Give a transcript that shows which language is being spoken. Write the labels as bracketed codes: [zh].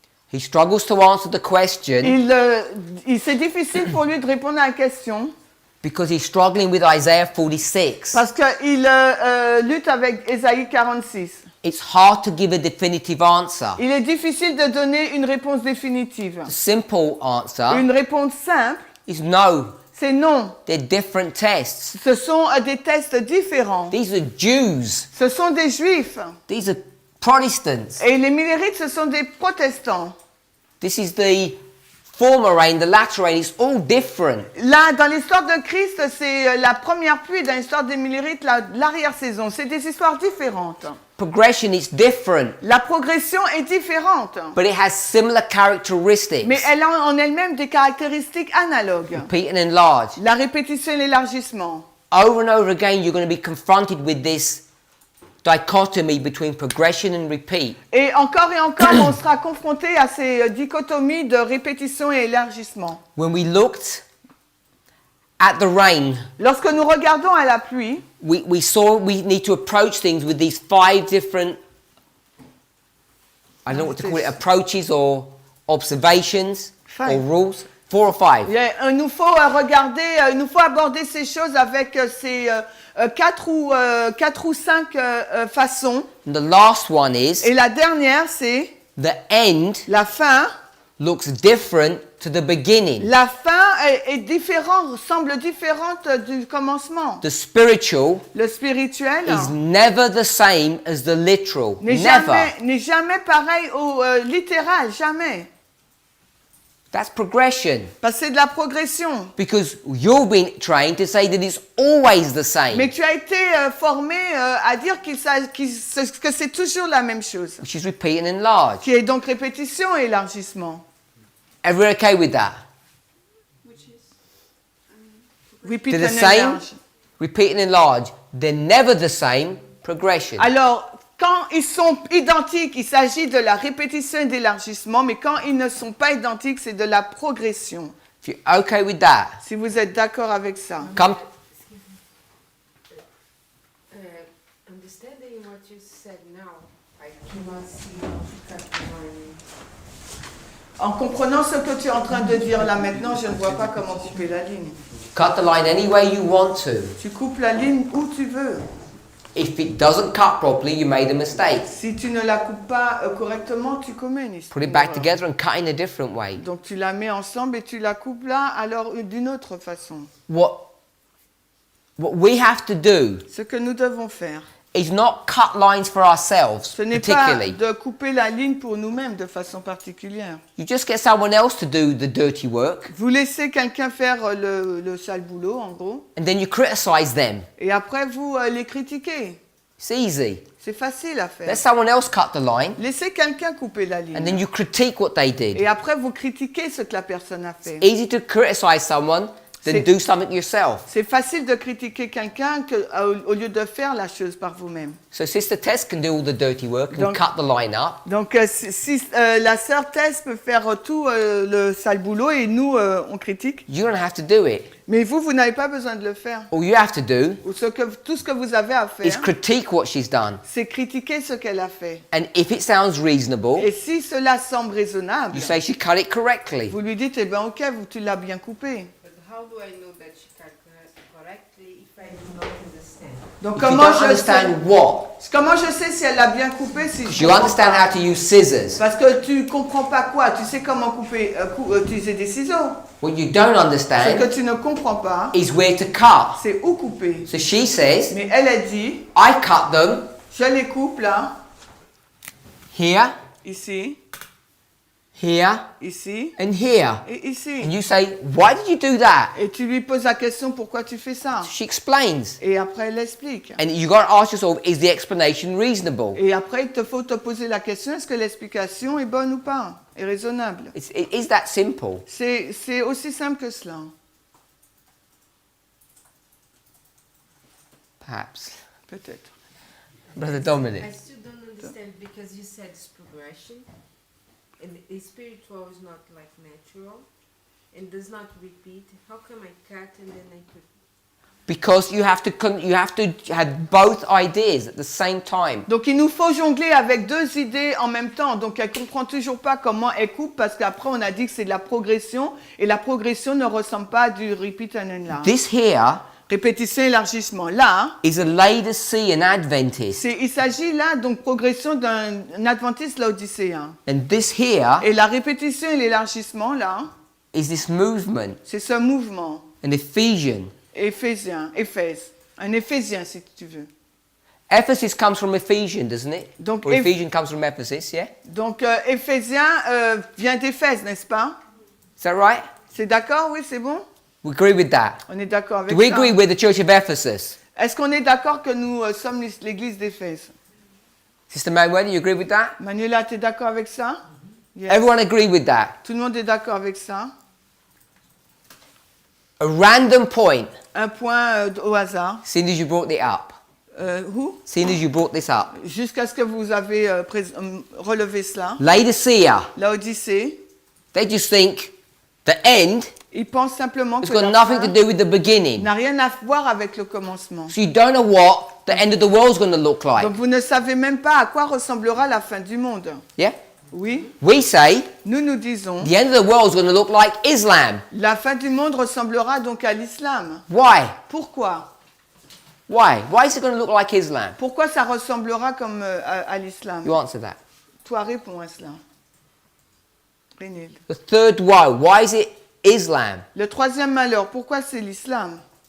[en] He struggles to answer the question [fr] C'est difficile pour lui de répondre à la question [en] because he's struggling with Isaiah 46. [fr] parce qu'il lutte avec Ésaïe 46. [en] It's hard to give a definitive answer. [fr] Il est difficile de donner une réponse définitive. [en] The simple answer [fr] Une réponse simple, [en] is no. [fr] c'est non. [en] They're different tests. [fr] Ce sont des tests différents. [en] These are Jews. [fr] Ce sont des Juifs. [en] These are Protestants. [fr] Et les Millérites, ce sont des protestants. [en] This is the former rain, the latter rain. It's all different. [fr] Là, dans l'histoire de Christ, c'est la première pluie. Dans l'histoire des Millérites, l'arrière-saison. C'est des histoires différentes. [en] Progression is different, [fr] La progression est différente. [en] but it has similar characteristics. [fr] Mais elle a en elle-même des caractéristiques analogues. [en] Repeat and enlarge. [fr] La répétition et l'élargissement. [en] Over and over again, you're going to be confronted with this dichotomy between progression and repeat. [fr] Et encore, on sera confronté à ces dichotomies de répétition et élargissement. [en] When we looked at the rain, [fr] Lorsque nous regardons à la pluie, [en] we saw we need to approach things with these 5 different, I don't know what to call it, approaches or observations or rules. 4 or 5. [fr] il nous faut regarder, il nous faut aborder ces choses avec ces 4 ou 5 façons. [en] And the last one is [fr] Et la dernière, c'est [en] the end [fr] la fin. [en] looks different to the beginning. [fr] La fin est différente, semble différente du commencement. [en] The spiritual [fr] Le spirituel [en] is never the same as the literal. [fr] n'est jamais pareil au littéral, jamais. [en] That's progression. [fr] Parce que c'est de la progression. [en] Because you've been trained to say that it's always the same. [fr] Mais tu as été formé à dire que c'est toujours la même chose. [en] Which is repeat and enlarge. [fr] Qui est donc répétition et élargissement. [en] Everyone okay with that? Which is, Repeat They're the and same. enlarge. Repeat and enlarge. They're never the same. Progression. [fr] Alors, quand ils sont identiques, il s'agit de la répétition et d'élargissement, mais quand ils ne sont pas identiques, c'est de la progression. [en] If you're okay with that, [fr] Si vous êtes d'accord avec ça. [en] come. Understanding what you said now, I cannot see how to cut the line. [fr] En comprenant ce que tu es en train de dire là maintenant, je ne vois pas comment couper la ligne. [en] Cut the line any way you want to. [fr] Tu coupes la ligne où tu veux. [en] If it doesn't cut properly, you made a mistake. [fr] Si tu ne la coupes pas correctement, tu commets une [en] Put it back [fr] erreur. [en] together and cut in a different way. [fr] Donc tu la mets ensemble et tu la coupes là, alors d'une autre façon. [en] What we have to do [fr] Ce que nous devons faire, [en] is not cut lines for ourselves, [fr] ce n'est pas [en] particularly. [fr] de couper la ligne pour nous-mêmes de façon particulière. [en] You just get someone else to do the dirty work, [fr] Vous laissez quelqu'un faire le sale boulot, en gros, [en] and then you criticize them. [fr] et après vous les critiquez. [en] It's easy. [fr] C'est facile à [en] Let [fr] faire. [en] someone else cut the line, [fr] Laissez quelqu'un couper la [en] and then [fr] ligne. [en] you critique what they did. [fr] Et après vous critiquez ce que la personne a fait. [en] Easy to criticize someone than [fr] C'est- [en] do something yourself. [fr] C'est facile de critiquer quelqu'un au lieu de faire la chose par vous-même. [en] So Sister Tess can do all the dirty work and [fr] Donc- [en] cut the line up. [fr] Donc si la sœur Tess peut faire tout le sale boulot et nous on critique, [en] You don't have to do it. [fr] mais vous n'avez pas besoin de le faire. [en] All you have to do [fr] Ou tout ce que vous avez à [en] is [fr] faire, [en] critique what she's done. [fr] c'est critiquer ce qu'elle a fait. [en] And if it sounds reasonable, [fr] Et si cela semble raisonnable, [en] you say she cut it correctly. [fr] vous lui dites, eh ben ok, tu l'as bien coupé. [en] But how do I know that she calculated correctly if I do not understand? [fr] Donc [en] If you [fr] comment [en] don't [fr] je [en] understand what, [fr] sais si elle l'a bien coupé si je [en] you [fr] comprends [en] understand [fr] pas. [en] how to use scissors. [fr] Parce que tu comprends pas quoi, tu sais comment couper, utiliser des ciseaux. [en] What you don't [fr] Ce que [en] understand [fr] tu ne comprends pas, [en] is where to cut. [fr] c'est où couper. [en] So she says, [fr] Mais elle a dit, [en] I cut them [fr] je les coupe là, [en] here, [fr] ici, [en] here, [fr] ici [en] and here. [fr] et ici. [en] And you say, why did you do that? [fr] Et tu lui poses la question pourquoi tu fais ça. [en] She explains. [fr] Et après elle explique. [en] And you got to ask yourself, is the explanation reasonable? [fr] Et après il te faut te poser la question, est-ce que l'explication est bonne ou pas, est raisonnable. [en] It is that simple. [fr] C'est aussi simple que cela. [en] Perhaps. [fr] Peut-être. [en] Brother Dominic. I still don't understand because you said it's progression, and the spiritual is not like natural, and does not repeat. How come I cut and then I put? Because you have to have both ideas at the same time. [fr] Donc il nous faut jongler avec deux idées en même temps. Donc elle comprend toujours pas comment elle coupe parce qu'après on a dit que c'est de la progression et la progression ne ressemble pas à du [en] repeat and enlarge. This here [fr] Répétition, élargissement. Là, [en] is a Laodicean Adventist. [fr] il s'agit là donc progression d'un adventiste laodicéen. [en] And this here [fr] Et la répétition et l'élargissement là, [en] is this movement, [fr] c'est ce mouvement [en] an Ephesian. [fr] Éphèse, un Éphésien si tu veux. [en] Ephesus comes from Ephesian, doesn't it? [fr] Donc, [en] Or Ephesian comes from Ephesus, yeah? [fr] Donc Éphésien vient d'Éphèse, n'est-ce pas? [en] Is that right? [fr] C'est d'accord, oui, c'est bon? [en] We agree with that. [fr] On est d'accord avec [en] Do we [fr] ça. [en] agree with the Church of Ephesus? [fr] Est-ce qu'on est d'accord que nous sommes l'église d'Éphèse? [en] Sister Manuel, you agree with that? [fr] Manuela, tu es d'accord avec ça? [en] Yes. Everyone agree with that? [fr] Tout le monde est d'accord avec ça? [en] A random point, [fr] Un point au hasard. [en] seeing as you brought it up. [fr] Où? [en] Seeing as you brought this up. [fr] Jusqu'à ce que vous avez relevé cela. [en] Laodicea, [fr] L'Odyssée, [en] they just think the end [fr] ils pensent simplement [en] has [fr] que [en] got [fr] la [en] nothing to [fr] fin [en] do with the beginning. [fr] n'a rien à voir avec le commencement. [en] So you don't know what the end of the world's going to look like. [fr] Donc vous ne savez même pas à quoi ressemblera la fin du monde. [en] Yeah? [fr] Oui, [en] We say [fr] nous disons, [en] the end of the world's going to look like Islam. [fr] la fin du monde ressemblera donc à l'islam. [en] Why? [fr] Pourquoi? [en] Why? Why is it going to look like Islam? [fr] Pourquoi ça ressemblera comme à l'islam? [en] You answer that. [fr] Toi, réponds à cela. Brynhild. [en] The third woe, why is it Islam? [fr] Le troisième malheur, pourquoi c'est l'islam?